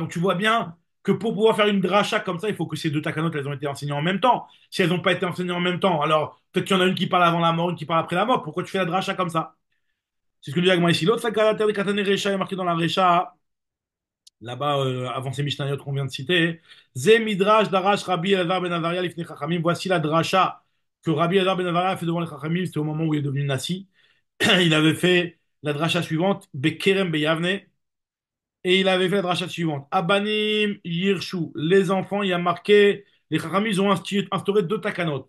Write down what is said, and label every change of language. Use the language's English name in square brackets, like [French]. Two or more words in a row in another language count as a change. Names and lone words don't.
[French] Donc tu vois bien que pour pouvoir faire une dracha comme ça, il faut que ces deux takanotes, elles ont été enseignées en même temps. Si elles n'ont pas été enseignées en même temps, alors peut-être qu'il y en a une qui parle avant la mort, une qui parle après la mort. Pourquoi tu fais la dracha comme ça? C'est ce que dit Agma ici. L'autre caractère de Katane Recha est marqué dans la Recha, là-bas, avant ces Mishnayot qu'on vient de citer. [Hebrew] זה מדרש דרש רבי אלעזר בן עזריה לפני חכמים. [French] Voici la dracha que Rabbi Elazar ben Azaria a fait devant les Chachamim. C'était au moment où il est devenu Nasi. Il avait fait la dracha suivante, [Hebrew] בכרם ביבנה. [French] Et il avait fait la dracha suivante. [Hebrew] הבנים יירשו, [French] les enfants, il y a marqué, les Chachamim, ils ont instauré deux takanot.